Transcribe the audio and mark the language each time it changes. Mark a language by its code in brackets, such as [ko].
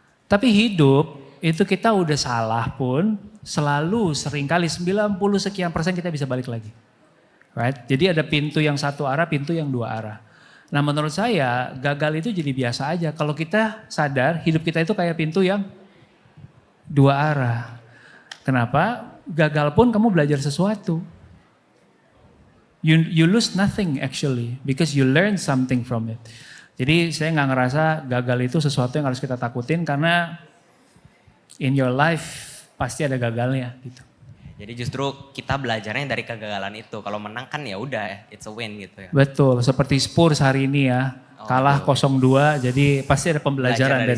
[id] Tapi hidup itu kita udah salah pun selalu seringkali 90% sekian kita bisa balik lagi. Right? Jadi ada pintu yang satu arah, pintu yang dua arah. Nah menurut saya gagal itu jadi biasa aja. Kalau kita sadar hidup kita itu kayak pintu yang dua arah. Kenapa? Gagal pun kamu belajar sesuatu. [en] You lose nothing actually because you learn something from it. [id] Jadi saya nggak ngerasa gagal itu sesuatu yang harus kita takutin karena [en] in your life [id] pasti ada gagalnya gitu. Jadi justru kita belajarnya dari kegagalan itu. Kalau menang kan ya udah, [en] it's a win [id] gitu ya. Betul, seperti Spurs hari ini ya. Kalah 0-2, jadi pasti ada pembelajaran dari